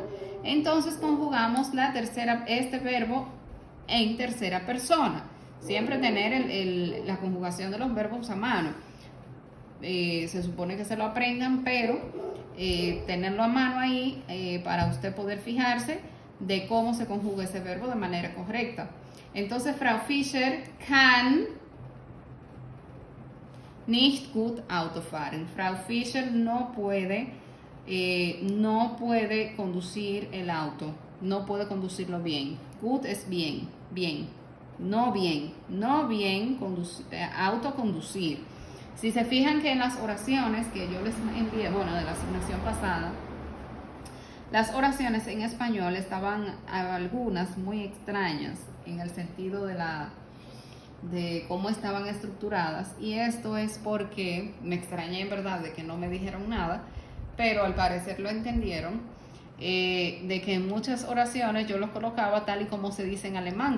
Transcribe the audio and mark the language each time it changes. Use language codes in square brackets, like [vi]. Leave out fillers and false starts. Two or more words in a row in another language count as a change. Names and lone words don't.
[es] Entonces conjugamos este verbo en tercera persona. Siempre tener la conjugación de los verbos a mano. Se supone que se lo aprendan, pero tenerlo a mano ahí para usted poder fijarse de cómo se conjuga ese verbo de manera correcta. Entonces, [de] Frau Fischer kann nicht gut Auto fahren. [es] Frau Fischer no puede conducir el auto, no puede conducirlo bien. Gut es bien, bien, no bien, autoconducir. Si se fijan que en las oraciones que yo les envié, bueno, de la asignación pasada, las oraciones en español estaban algunas muy extrañas en el sentido de cómo estaban estructuradas, y esto es porque me extrañé en verdad de que no me dijeron nada, pero al parecer lo entendieron, de que en muchas oraciones yo los colocaba tal y como se dice en alemán.